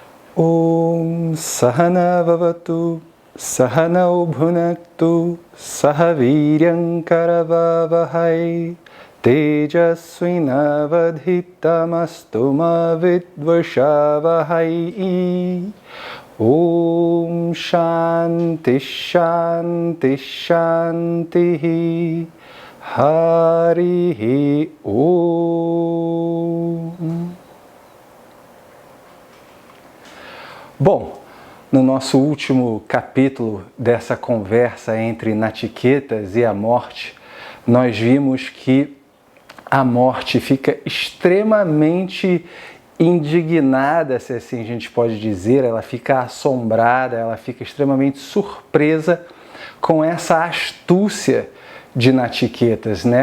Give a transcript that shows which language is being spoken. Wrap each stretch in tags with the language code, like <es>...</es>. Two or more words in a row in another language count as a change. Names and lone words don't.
<sa>ॐ सह नाववतु सह नौ भुनक्तु सहवीर्यं करवावहै तेजस्वि नावधीतमस्तु मा विद्विषावहै. ॐ शान्तिः शान्तिः शान्तिः हरिः ॐ.</sa> <pt>Bom, no nosso último capítulo dessa conversa entre Nachiketas e a morte, nós vimos que a morte fica extremamente indignada, se assim a gente pode dizer, ela fica assombrada, ela fica extremamente surpresa com essa astúcia de Nachiketas, né?</pt>